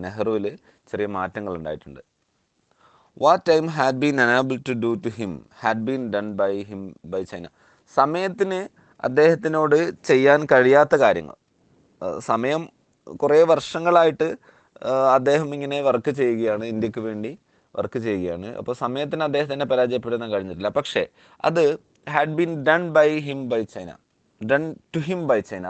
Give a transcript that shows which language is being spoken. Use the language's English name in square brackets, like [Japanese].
[Malayalam] നെഹ്റുവിൽ ചെറിയ മാറ്റങ്ങൾ ഉണ്ടായിട്ടുണ്ട്. [English] What time had been unable to do to him had been done by him by China. [Malayalam] സമയത്തിന് അദ്ദേഹത്തിനോട് ചെയ്യാൻ കഴിയാത്ത കാര്യങ്ങൾ, സമയം കുറേ വർഷങ്ങളായിട്ട് അദ്ദേഹം ഇങ്ങനെ വർക്ക് ചെയ്യുകയാണ്, ഇന്ത്യക്ക് വേണ്ടി വർക്ക് ചെയ്യുകയാണ്. അപ്പോൾ സമയത്തിന് അദ്ദേഹത്തിനെ പരാജയപ്പെടുത്താൻ കഴിഞ്ഞിട്ടില്ല. പക്ഷേ അത് [English] had been done by him by China, [Malayalam] done to him by China.